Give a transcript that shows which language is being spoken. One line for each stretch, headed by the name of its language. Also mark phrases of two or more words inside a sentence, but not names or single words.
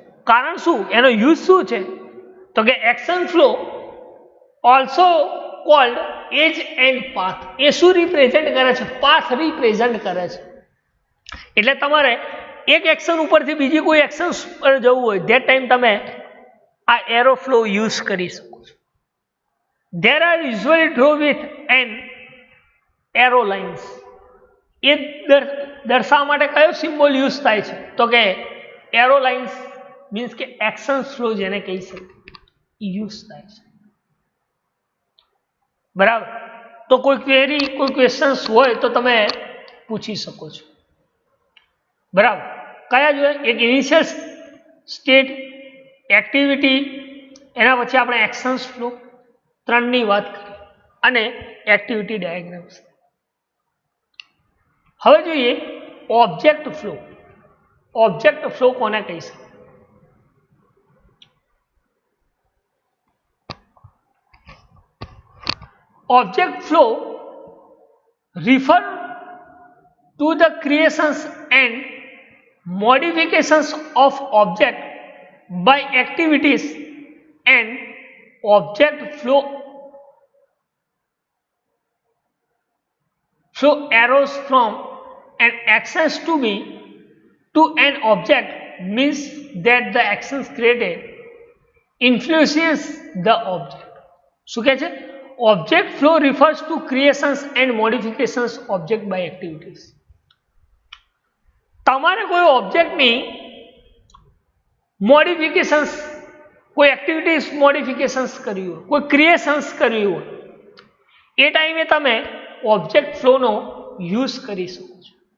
Gujarati: કારણ શું, એનો યુઝ શું છે તો કે
English: action flow also called edge and path.
Gujarati: એ શું રિપ્રેઝન્ટ કરે છે? પાથ રિપ્રેઝન્ટ કરે છે. એટલે તમારે એક એક્શન ઉપરથી બીજી કોઈ એક્શન પર જવું હોય
English: that time
Gujarati: તમે આ
English: arrow flow
Gujarati: યુઝ કરી શકો છો.
English: There are usually draw with an arrow lines.
Gujarati: એ દર્શાવવા માટે કયો સિમ્બોલ યુઝ થાય છે તો કે
English: arrow lines
Gujarati: મીન્સ કે
English: action flow
Gujarati: જેને કહી શકાય યુઝ થાય છે, બરાબર. તો કોઈ ક્વેરી કોઈ ક્વેશ્ચન્સ હોય તો તમે પૂછી શકો છો, બરાબર. કયા જોઈએ? એક
English: initial state,
Gujarati: એક્ટિવિટી, એના પછી આપણે
English: actions flow
Gujarati: ત્રણની વાત કરી અને
English: activity diagrams.
Gujarati: હવે જોઈએ
English: object flow. object flow
Gujarati: કોને કહી શકાય?
English: Object flow refer to the creations and modifications of object by activities, and object flow arrows from an actions to an object means that the actions created influences the object.
Gujarati: શું કહે છે?
English: Object flow refers to creations and modifications object by activities.
Gujarati: તમારે કોઈ ઓબ્જેક્ટની મોડિફિકેશન્સ, કોઈ એક્ટિવિટીઝ મોડિફિકેશન્સ કરવી હોય, કોઈ ક્રિએશન્સ કરવી હોય એ ટાઈમે તમે ઓબ્જેક્ટ ફ્લોનો યુઝ કરી શકો છો.